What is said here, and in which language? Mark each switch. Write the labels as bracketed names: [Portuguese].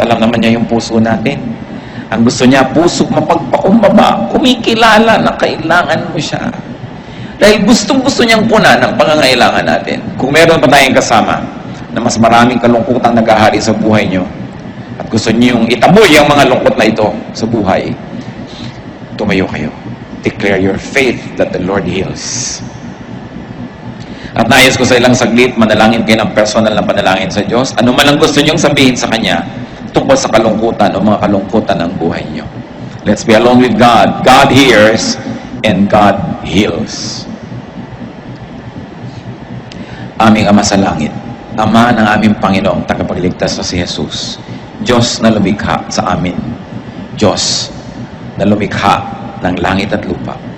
[Filipino] Alam naman niya yung puso natin. Ang gusto niya, puso mapagpakumbaba, kumikilala na kailangan mo siya. Dahil gustong-gusto niyang punan ang pangangailangan natin. Kung meron pa tayong kasama na mas maraming kalungkutang nag-ahari sa buhay niyo at gusto niyo yung itaboy ang mga lungkot na ito sa buhay, tumayo kayo. [English] Declare your faith that the Lord heals. [Filipino] At nais ko sa ilang saglit, manalangin kayo ng personal na panalangin sa Diyos. Ano man ang gusto niyong sabihin sa Kanya tungkol sa kalungkutan o mga kalungkutan ng buhay niyo. [English] Let's be alone with God. God hears and God heals. [Filipino] Aming Ama sa langit, Ama ng aming Panginoong tagapagligtas na si Jesus, Diyos na lumikha sa amin, Diyos na lumikha ng langit at lupa.